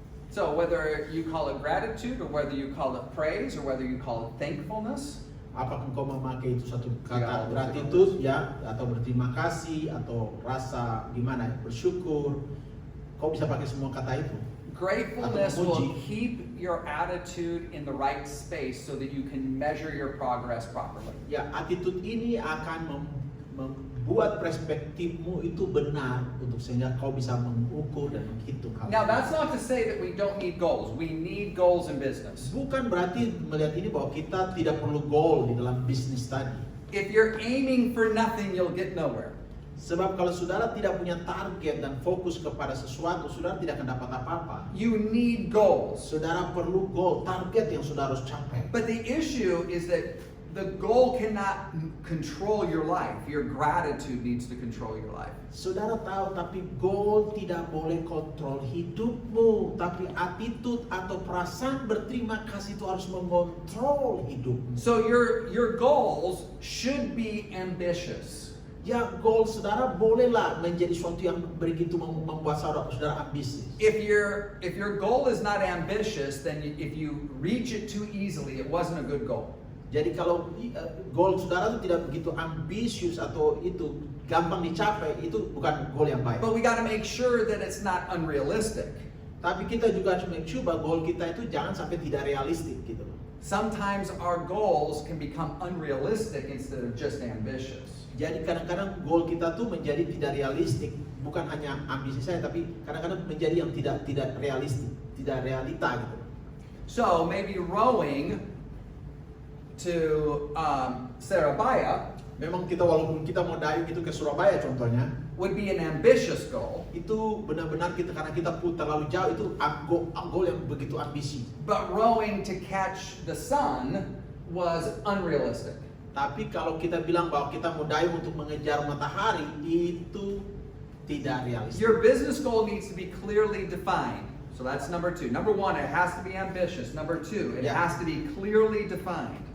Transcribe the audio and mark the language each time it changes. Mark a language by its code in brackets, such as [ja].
[en] So whether you call it gratitude or whether you call it praise or whether you call it thankfulness, [id] Apakah engkau memakai itu satu kata Ya, gratitude ya, atau berterima kasih, atau rasa gimana, bersyukur, kau bisa pakai semua kata itu. [en] gratefulness [id] Atau [en] will [id] memuji. [en] keep your attitude in the right space so that you can measure your progress properly. [id] Ya, attitude ini akan membuat perspektifmu itu benar untuk sehingga kau bisa mengukur dan menghitung hal. [en] Now that's not to say that we don't need goals. We need goals in business. [id] Bukan berarti melihat ini bahwa kita tidak perlu goal di dalam bisnis tadi. [en] If you're aiming for nothing, you'll get nowhere. [id] Sebab kalau saudara tidak punya target dan fokus kepada sesuatu, saudara tidak akan dapat apa-apa. [en] You need goals. [id] Saudara perlu goal, target yang saudara harus capai. [en] But the issue is that the goal cannot control your life. Your gratitude needs to control your life. [id] Saudara tahu, tapi goal tidak boleh kontrol hidupmu, tapi attitude atau perasaan berterima kasih itu harus mengontrol hidupmu. [en] So your goals should be ambitious. [id] Ya, goal saudara bolehlah menjadi sesuatu yang begitu membuat saudara ambisius. [en] If your goal is not ambitious, then if you reach it too easily, it wasn't a good goal. [id] Jadi kalau goal saudara itu tidak begitu ambisius atau itu gampang dicapai, itu bukan goal yang baik. [en] But we got to make sure that it's not unrealistic. [id] Tapi kita juga harus [en] make sure [id] bahwa goal kita itu jangan sampai tidak realistik gitu. [en] Sometimes our goals can become unrealistic instead of just ambitious. [id] Jadi kadang-kadang goal kita tuh menjadi tidak realistik, bukan hanya ambisi saya, tapi kadang-kadang menjadi yang tidak realistik, tidak realita gitu. [en] So maybe rowing to Surabaya [id] Memang kita walaupun kita mau dayung itu ke Surabaya contohnya, [en] would be an ambitious goal, [id] itu benar-benar karena kita pun terlalu jauh itu goal yang begitu ambisi. [en] but rowing to catch the sun was unrealistic. [id] Tapi kalau kita bilang bahwa kita mau dayung untuk mengejar matahari, itu tidak realistis. [en] Your business goal needs to be clearly defined. So that's number 2. Number 1, it has to be ambitious. Number 2, it Yeah. has to be clearly defined.